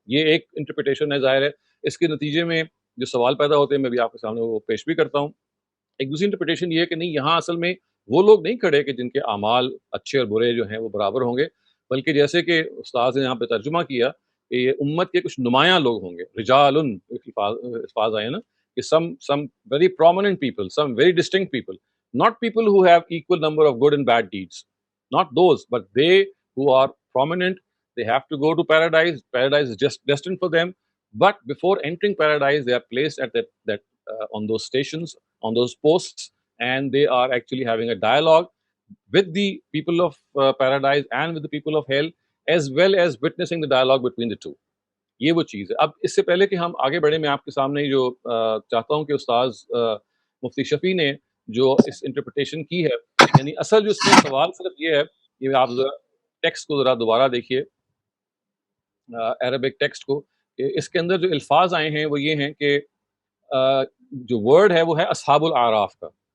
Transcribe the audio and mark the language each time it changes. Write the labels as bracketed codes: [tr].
[ur] یہ ایک انٹرپریٹیشن ہے، ظاہر ہے. اس کے نتیجے میں جو سوال پیدا ہوتے ہیں، میں بھی آپ کے سامنے وہ پیش بھی کرتا ہوں. ایک دوسری انٹرپریٹیشن یہ ہے کہ نہیں، یہاں اصل میں وہ لوگ نہیں کھڑے کہ جن کے اعمال اچھے اور برے جو ہیں وہ برابر ہوں گے، بلکہ جیسے کہ استاذ نے یہاں پہ ترجمہ کیا کہ یہ امت کے کچھ نمایاں لوگ ہوں گے. رجال الفاظ آئے نا، کہ [en] some very prominent people, some very distinct people, not people who have equal number of good and bad deeds, not those, but they who are prominent. They have to go to paradise. Paradise is just destined for them, but before entering paradise they are placed at that on those stations, on those posts, and they are actually having a dialogue with the people of paradise and with the people of hell, as well as witnessing the dialogue between the two. [ur] یہ وہ چیز ہے. اب اس سے پہلے کہ ہم آگے بڑھیں، میں آپ کے سامنے جو چاہتا ہوں کہ استاذ مفتی شفیع نے جو اس انٹرپریٹیشن کی ہے، یعنی اصل جو اس میں سوال صرف یہ ہے، یہ آپ ذرا ٹیکسٹ کو ذرا دوبارہ دیکھیے، عربک ٹیکسٹ کو، کہ اس کے اندر جو الفاظ آئے ہیں وہ یہ ہیں کہ جو ورڈ ہے وہ ہے اصحاب الاعراف کا.